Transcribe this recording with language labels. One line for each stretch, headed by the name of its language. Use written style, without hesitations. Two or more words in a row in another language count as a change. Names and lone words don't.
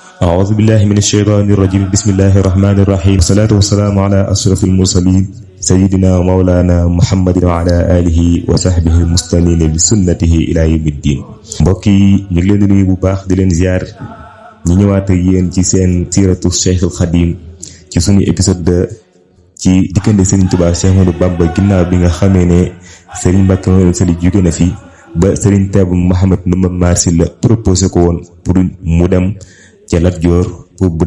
Arabic: أعوذ بالله من الشيطان الرجيم بسم الله الرحمن الرحيم والصلاة والسلام على أشرف المرسلين سيدنا ومولانا محمد وعلى آله وصحبه المستنين بسنته إلى يوم الدين.
Wolof: mbokk yi ñu ngi leen di nuyu bu baax di leen ziar ñu ñëwaat ak yéen ci seen siiratu Cheikhul Khadim ci suñu épisode 2 ci diggante Serigne Touba Cheikh Ahmadou Bamba ginnaaw bi nga xamee ne Serigne Mbacké Mouhamed Sali jóge na fi ba Serigne Taïb Mouhamed Ndoumbé Mar Sylla proposé ko woon pour mu dem ca Lat Joor pour bu